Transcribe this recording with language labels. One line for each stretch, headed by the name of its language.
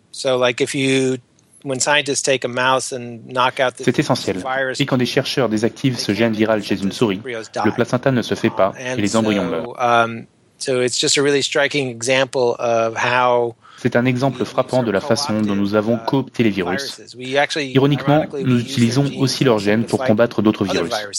English: So, like, if you, when scientists take a mouse and knock out the
French: virus, c'est essentiel. Et quand des chercheurs désactivent ce gène viral chez une souris, le placenta ne se fait pas et les embryons meurent.
English: So it's just a really striking example of how.
French: C'est un exemple frappant de la façon dont nous avons coopté les virus. Ironiquement, nous utilisons aussi leurs gènes pour combattre d'autres virus.